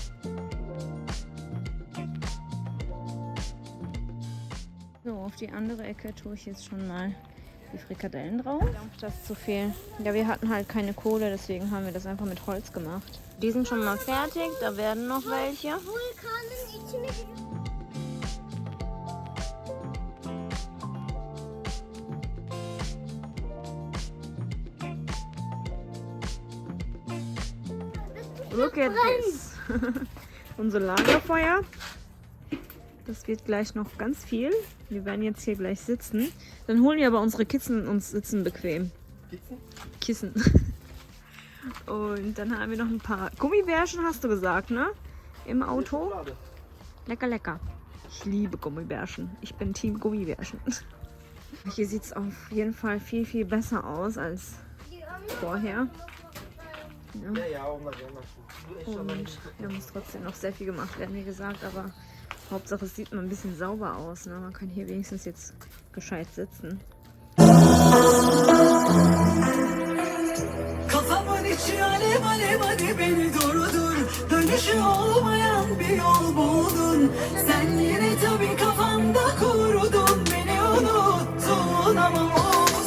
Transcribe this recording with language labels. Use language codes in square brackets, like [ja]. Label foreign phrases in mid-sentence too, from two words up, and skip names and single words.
[de] So, auf die andere Ecke tue ich jetzt schon mal die Frikadellen drauf. Das ist zu viel. Ja, wir hatten halt keine Kohle, deswegen haben wir das einfach mit Holz gemacht. Die sind schon mal fertig, da werden noch welche. [en] Look at this. [de] Unser Lagerfeuer. Das wird gleich noch ganz viel. Wir werden jetzt hier gleich sitzen. Dann holen wir aber unsere Kissen und sitzen bequem. Kissen? Und dann haben wir noch ein paar Gummibärchen, hast du gesagt, ne? Im Auto. Lecker, lecker. Ich liebe Gummibärchen. Ich bin Team Gummibärchen. Hier sieht es auf jeden Fall viel, viel besser aus als vorher. Ja. Und hier muss trotzdem noch sehr viel gemacht werden, wie gesagt, aber Hauptsache es sieht mal ein bisschen sauber aus. Ne? Man kann hier wenigstens jetzt gescheit sitzen. [tr] Kafamın içi alev alev hadi beni durdur. Dönüşü olmayan bir yol buldun. Sen yine tabii kafanda kurudun. Beni unuttun ama olsun.